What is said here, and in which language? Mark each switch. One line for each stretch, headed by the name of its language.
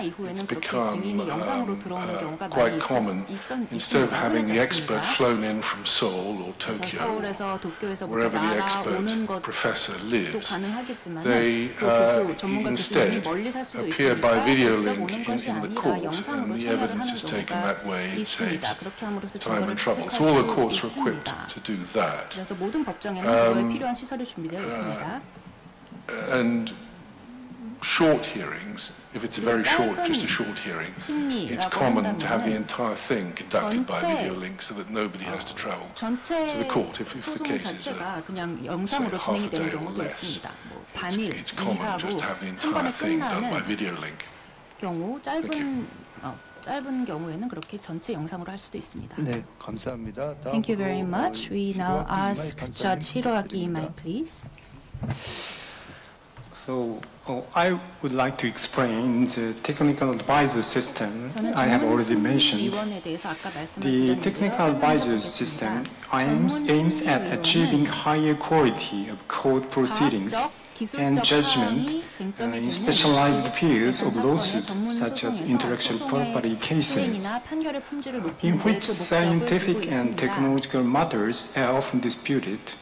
English: It's become quite common. Instead of having the expert flown in from Seoul or Tokyo, wherever the expert professor lives, they instead appear by video link in the court, and the evidence is taken that way. It saves time and trouble. So all the courts are equipped to do that.
Korean: 그래서 모든 법정에는 필요한 시설이 준비되어 있습니다.
English: And short hearings, if it's a very short, just a short hearing, it's common to have the entire thing conducted by video link so that nobody has to travel to the court if the cases are,
Korean: 그냥 영상으로 진행이 되는 경우도 있습니다. 반일
English: it's common just to have the entire thing done by video link.
Korean: 경우 짧은 경우에는 그렇게 전체 영상으로 할 수도 있습니다. 네, 감사합니다.
English: Thank you very much. We now ask Judge Hiroaki Imai, please. So, I would like to explain the technical advisor system I have already mentioned. The technical advisor system aims at achieving higher quality of court proceedings and judgment in specialized fields of lawsuit, such as intellectual property cases, in which scientific and technological matters are often disputed.